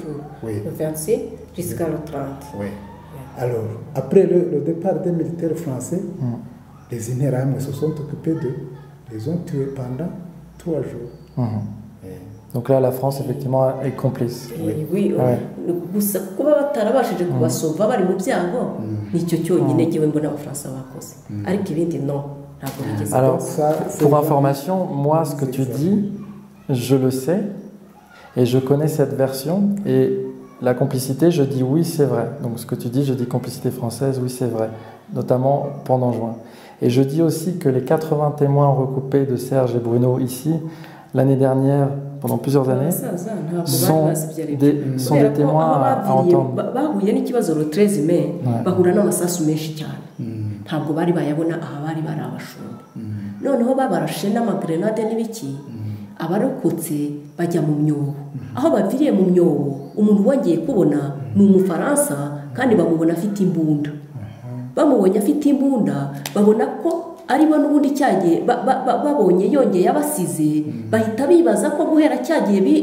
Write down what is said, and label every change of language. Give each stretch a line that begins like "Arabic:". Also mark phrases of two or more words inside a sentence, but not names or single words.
French: Oui. Le 26 jusqu'à le 30. Oui. Alors, après le départ des militaires français, les Inérams se sont occupés d'eux. Ils les ont tués pendant 3 jours. Donc là, la France, effectivement, est complice. Oui.
Kinyarwanda: Gusa kuba batarabashije kubasova bari mu byago nicyo cyonyine giwe mbona abafaransa bakoze ariko ibindi non ntabwo bigeze.
French: Alors, pour information, moi, ce que tu dis, je le sais et je connais cette version et la complicité, je dis oui, c'est vrai. Donc ce que tu dis, je dis complicité française, oui, c'est vrai, notamment pendant juin. Et je dis aussi que les 80 témoins recoupés de Serge et Bruno ici, l'année dernière, pendant plusieurs années, sont des témoins à entendre.
Kinyarwanda: bahuye n'ikibazo
French: le 13 mai
Kinyarwanda: bahura n'amasasu menshi cyane ntabwo bari bayabona aha bari abashumba noneho babarashe n'amagrenade n'ibiki abarokotse bajya mu myobo aho baviriye mu myobo umuntu wongeye kubona ni umufaransa kandi bamubona afite imbunda bamubonye afite imbunda babona ko aribo n'ubundi cyagiye babonye yongeye abasize bahita bibaza ko guhera cyagiye